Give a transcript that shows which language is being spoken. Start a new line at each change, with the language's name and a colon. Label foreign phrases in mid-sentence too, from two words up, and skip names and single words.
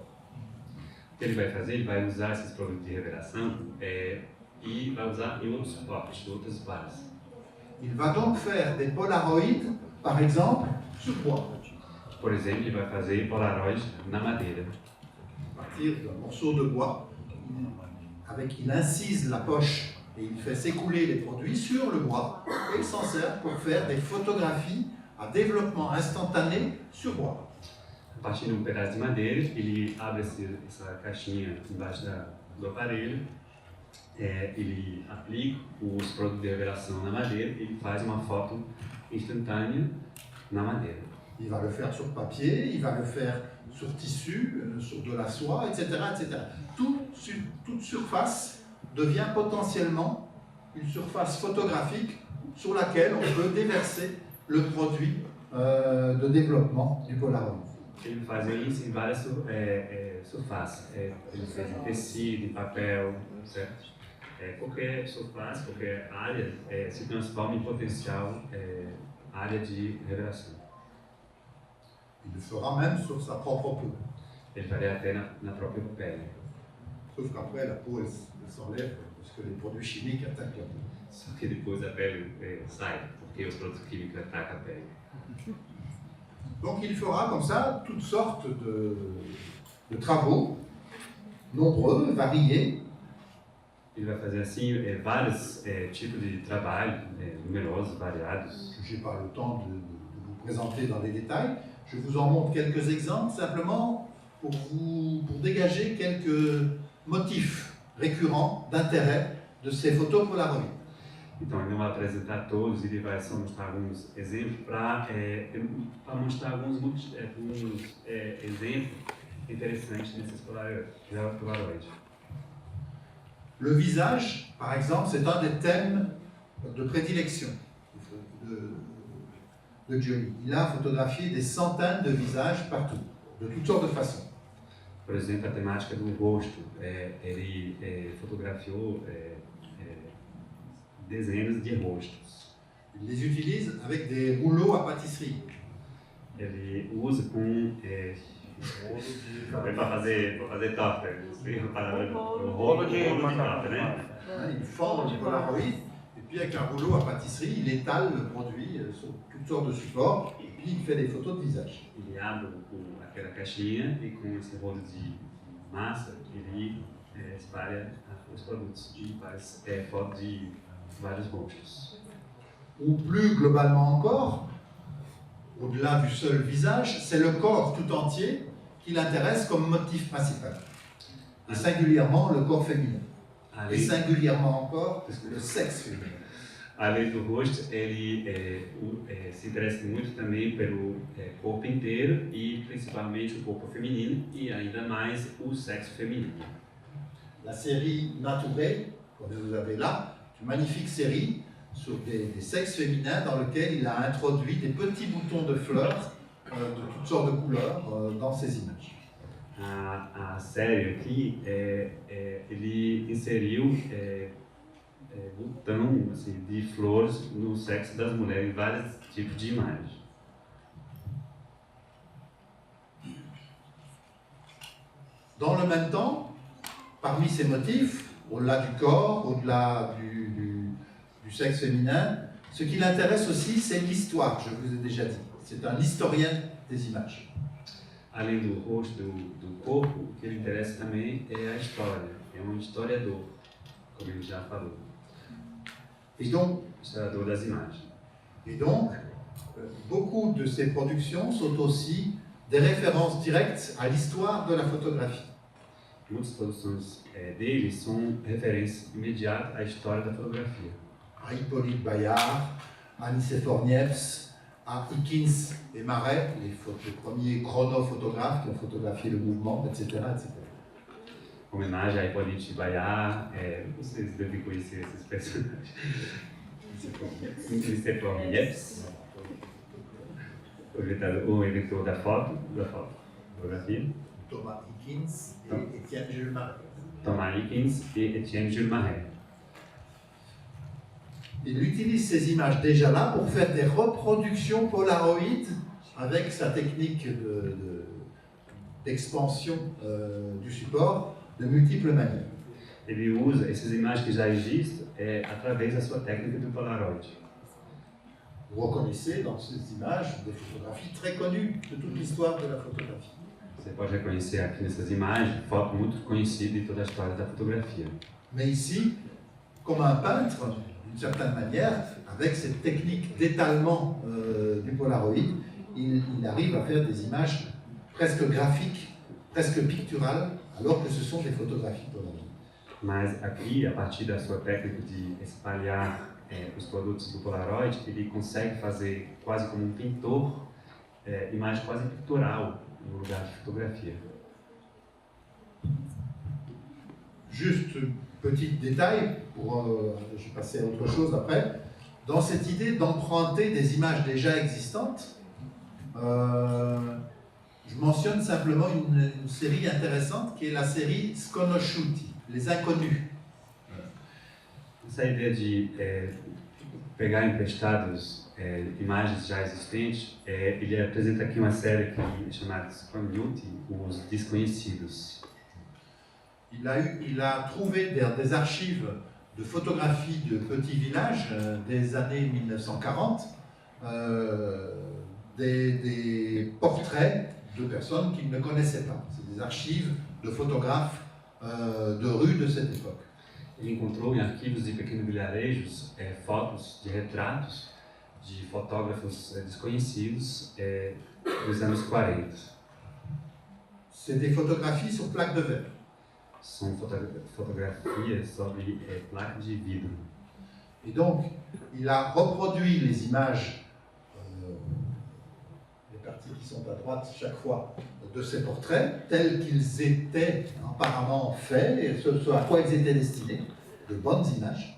Portuguese: O que ele vai fazer? Ele vai usar esses produtos de revelação e vai usar em outros suportes, em outras bases.
French: Il va donc faire des Polaroids, par exemple, sur bois.
Portuguese: Por exemplo, ele vai fazer Polaroid na madeira.
French: À partir d'un morceau de bois, il incise la poche et il fait s'écouler les produits sur le bois et il s'en sert pour faire des photographies à développement instantané sur bois.
Portuguese: A partir de pedaço de madeira, ele abre essa caixinha embaixo do aparelho, ele aplica os produtos de revelação na madeira e ele faz uma foto instantânea na madeira.
French: Il va le faire sur papier, il va le faire sur tissu, sur de la soie, etc. etc. Toute surface devient potentiellement une surface photographique sur laquelle on peut déverser le produit de développement du Polaroid.
Portuguese: Ele fazia isso em várias surfaces. Ele fez em tecido, em papel, certo? Qualquer surface, qualquer área se transforma em potencial área de revelação.
French: Il le fera même sur sa propre peau.
Portuguese: Ele faria até na própria pele.
French: Sauf qu'après, la peau elle s'enlève parce que les produits chimiques attaquent la peau.
Portuguese: Só que depois a pele sai, porque os produtos químicos atacam a pele.
French: Donc il fera comme ça toutes sortes de travaux, nombreux, variés.
Portuguese: Ele vai fazer assim vários tipos de trabalho, numerosos, variados.
French: Je n'ai pas le temps de vous présenter dans les détails. Je vous en montre quelques exemples simplement pour dégager quelques motifs récurrents d'intérêt de ces photos Polaroid.
Portuguese: Então, ele não vai apresentar todos, ele vai só mostrar alguns exemplos para mostrar alguns exemplos interessantes desses Polaroid.
French: Le visage, par exemple, c'est un des thèmes de prédilection de Johnny. Il a photographié des centaines de visages partout, de toutes sortes de façons.
Portuguese: Por exemplo, a temática do rosto, ele fotografiou dezenas de rostos.
French: Il les utilise avec des rouleaux à pâtisserie.
Portuguese: Ele usa com para fazer torta, não sei a palavra, rolo de torta, né?
French: Il forme le Polaroid et puis avec un rouleau à pâtisserie, il étale le produit sur toutes sortes de supports et puis il fait des photos de visage.
Portuguese: Ele abre aquela caixinha e com esse rolo de massa ele espalha os produtos e faz fotos de vários rostos.
French: Ou plus globalement encore, au-delà du seul visage, c'est le corps tout entier qui l'intéresse comme motif principal. Et singulièrement le corps féminin. Et singulièrement encore le sexe féminin.
Portuguese: Além do rosto, ele se interessa muito também pelo corpo inteiro e principalmente o corpo feminino e ainda mais o sexo feminino.
French: La série Naturée, comme vous avez là, une magnifique série sur des sexes féminins dans lequel il a introduit des petits boutons de fleurs de toutes sortes de couleurs dans ses images.
Portuguese: A série aqui, ele inseriu botão assim, de flores no sexo das mulheres em vários tipos de imagens.
French: Dans le même temps, parmi ces motifs, au-delà du corps, au-delà du sexe féminin, ce qui l'intéresse aussi, c'est l'histoire, je vous ai déjà dit. C'est un historien des images.
Portuguese: Além do rosto, do corpo, o que ele interessa também é a história. É um historiador, como ele já falou.
French: Et donc,
Portuguese: Historiador das imagens.
French: Et donc, beaucoup de ces productions sont aussi des références directes à l'histoire de la photographie.
Portuguese: muitas produções dele são referência imediata à história da fotografia.
French: À Hippolyte Bayard, à Nicéphore Niepce, à Higgins et Marais, les premiers chronophotographes qui ont photographié le mouvement, etc. etc.
Portuguese: Homenagem a Hippolyte Bayard, vocês devem conhecer esses personagens. Nicéphore Niepce, o inventor da fotografia.
French: Thomas Higgins et Étienne Jules Marais. Thomas Higgins et Étienne Jules Marais. Il utilise ces images déjà là pour faire des reproductions Polaroid avec sa technique d'expansion du support de multiples manières.
Portuguese: Ele usa essas imagens que já existem através da sua técnica do Polaroid.
French: Vous reconnaissez dans ces images des photographies très connues de toute l'histoire de la photographie.
Portuguese: Você pode reconhecer aqui nessas imagens foto muito conhecida em toda a história da fotografia.
French: Mais ici, comme un peintre, d'une certaine manière, avec cette technique d'étalement du Polaroid, il arrive à faire des images presque graphiques, presque picturales, alors que ce sont des photographies Polaroid.
Portuguese: Mas aqui, a partir da sua técnica de espalhar os produtos do Polaroid, ele consegue fazer quase como um pintor, imagem quase pictural no lugar de fotografia.
French: Juste petit détail, je vais passer à autre chose après. Dans cette idée d'emprunter des images déjà existantes, je mentionne simplement une série intéressante qui est la série Sconosciuti, les inconnus.
Portuguese: Essa ideia de pegar emprestados imagens já existentes, ele apresenta aqui uma série que é chamada Sconosciuti, os desconhecidos.
French: Il a trouvé des archives de photographies de petits villages des années 1940, des portraits de personnes qu'il ne connaissait pas. C'est des archives de photographes de rues de cette époque.
Portuguese: Ele encontrou em arquivos de pequenos vilarejos fotos de retratos de fotógrafos desconhecidos dos anos 40.
French: C'est des photographies sur plaque de verre.
Portuguese: São fotografias sobre placa de vidro.
French: Et donc, il a reproduit les images, les parties qui sont à droite chaque fois, de ces portraits, tels qu'ils étaient apparemment faits, et ce à quoi ils étaient destinés, de bonnes images.